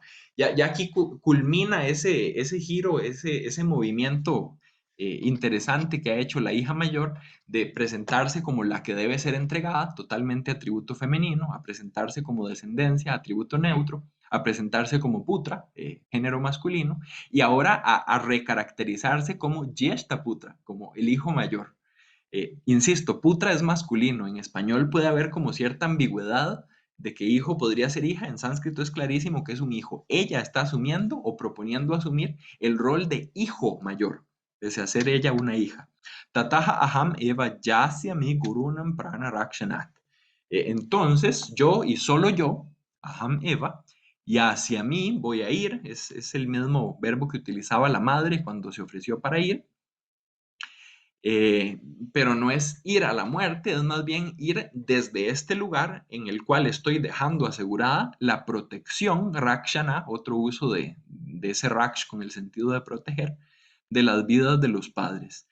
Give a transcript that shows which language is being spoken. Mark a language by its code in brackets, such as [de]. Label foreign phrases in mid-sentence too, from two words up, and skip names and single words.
[es] Ya aquí culmina ese giro, ese movimiento interesante que ha hecho la hija mayor de presentarse como la que debe ser entregada, totalmente atributo femenino, a presentarse como descendencia, atributo neutro, a presentarse como putra, género masculino, y ahora a recaracterizarse como [sa] Jieshta Putra, [es] como el hijo mayor. Insisto, putra es masculino, en español puede haber como cierta ambigüedad de que hijo podría ser hija, en sánscrito es clarísimo que es un hijo. Ella está asumiendo o proponiendo asumir el rol de hijo mayor, pese a ser ella una hija. [sa] Tataha aham eva yasyami gurunam prana rakshanat. [es] Entonces, yo y solo yo, [sa] aham eva, [es] y hacia mí voy a ir, es el mismo verbo que utilizaba la madre cuando se ofreció para ir, eh, pero no es ir a la muerte, es más bien ir desde este lugar en el cual estoy dejando asegurada la protección, Rakshana, otro uso de ese Raksh con el sentido de proteger, de las vidas de los padres.